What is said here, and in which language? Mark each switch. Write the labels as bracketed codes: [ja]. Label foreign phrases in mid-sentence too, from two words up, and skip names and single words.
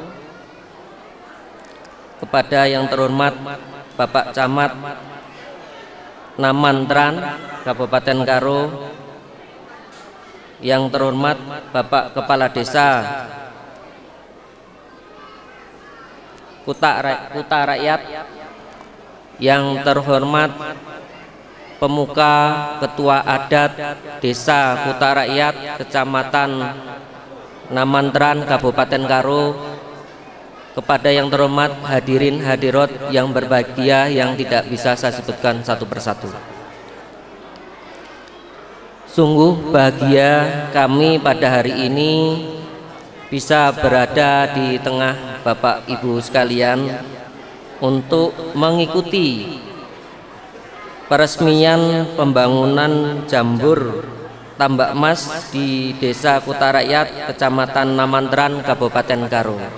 [id] kepada yang terhormat Bapak Camat Namantran Kabupaten Karo, yang terhormat Bapak Kepala Desa Kuta Rakyat, yang terhormat Pemuka Ketua Adat Desa Kuta Rakyat Kecamatan Namantran Kabupaten Karo, kepada yang terhormat hadirin hadirat yang berbahagia yang tidak bisa saya sebutkan satu persatu. Sungguh bahagia kami pada hari ini bisa berada di tengah Bapak Ibu sekalian untuk mengikuti peresmian pembangunan jambur tambak emas di Desa Kuta Rakyat Kecamatan Namantran Kabupaten Karo.